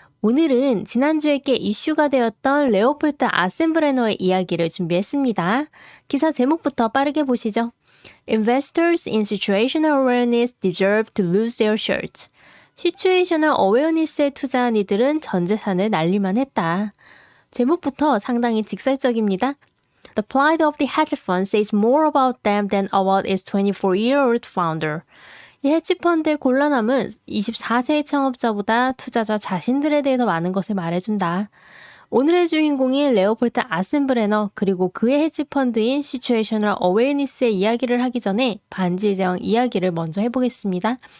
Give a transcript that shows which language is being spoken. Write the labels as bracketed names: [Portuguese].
[Korean] 오늘은 지난주에 꽤 이슈가 되었던 레오폴트 아센브레너의 이야기를 준비했습니다. 기사 제목부터 빠르게 보시죠. [English] Investors in situational awareness deserve to lose their shirts. [Korean] 시츄에이셔널 어웨어니스에 투자한 이들은 전 재산을 날리만 했다. 제목부터 상당히 직설적입니다. [English] The plight of the hedge fund says more about them than about its 24-year-old founder. [Korean] 이 헤지펀드의 곤란함은 24세의 창업자보다 투자자 자신들에 대해 더 많은 것을 말해준다. 오늘의 주인공인 레오폴트 아센브레너 그리고 그의 헤지펀드인 시츄에이셔널 어웨어니스의 이야기를 하기 전에 반지의 제왕 이야기를 먼저 해보겠습니다.